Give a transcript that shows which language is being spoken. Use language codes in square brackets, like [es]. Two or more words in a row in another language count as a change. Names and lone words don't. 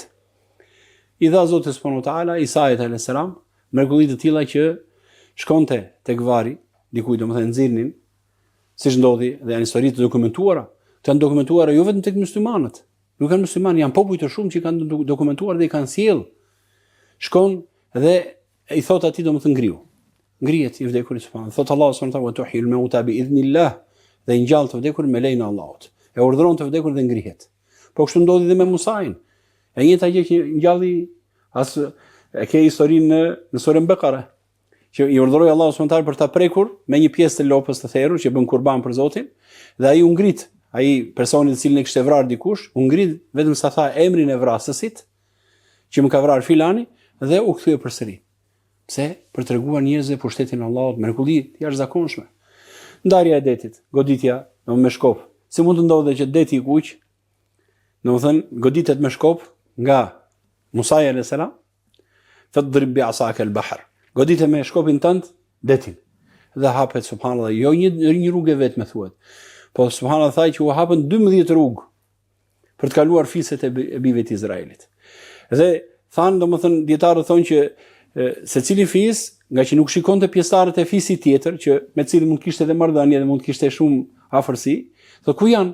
[sq] I dha Zoti [ar] سبحانه وتعالى [sq] Isait [ar] عليه السلام [sq] mrekulli të tilla që shkonte tek vari, dikujt domethënë nxirrnin, siç ndodhi dhe janë histori të dokumentuara. Të janë dokumentuara jo vetëm tek muslimanët. Nuk kanë muslimanë, janë popull të shumë që kanë dokumentuar dhe i kanë sjell. Shkon dhe i thot atij domethënë ngriu. Ngrihet i vdekurit subhanallahu. Thot Allahu [ar] سبحانه وتعالى تحيي الموتى بإذن الله, [sq] dhe i ngjall të vdekurin me lejen e Allahut. E urdhëron të vdekurin dhe ngrihet. Po kështu ndodhi dhe me Musain. E njëjta gjë që ngjalli e ke historinë në surën Bekare, që i urdhëroi Allahu [ar] سبحانه وتعالى [sq] për ta prekur me një pjesë të lopës të therrur që bën kurban për Zotin, dhe ai u ngrit. Ai personi i cili e kishte vrarë dikush, u ngrit vetëm sa tha emrin e vrasësit, që më ka vrarë filani, dhe u kthye përsëri. Pse? Për treguar njerëzve pushtetin e Allahut, mrekulli të jashtëzakonshme. Ndarja e detit, goditja me shkop. Si mund të ndodhe që deti i kuq, goditet me shkop nga Musa [ar] عليه السلام فاضرب بعصاك البحر. [sq] Goditet me shkopin tënd detin. Dhe hapet subhanallahu, jo një rrugë vetëm thuhet. Po subhanallahu thaj që u hapën 12 rrugë për të kaluar fiset e bijve të Izraelit. Dhe thanë, dietarët thonë që secili fis, nga që nuk shikonte pjesëtarët e fisit tjetër, që me cilin mund kishte edhe marrëdhënie dhe mund kishte shumë afërsi, thotë ku janë?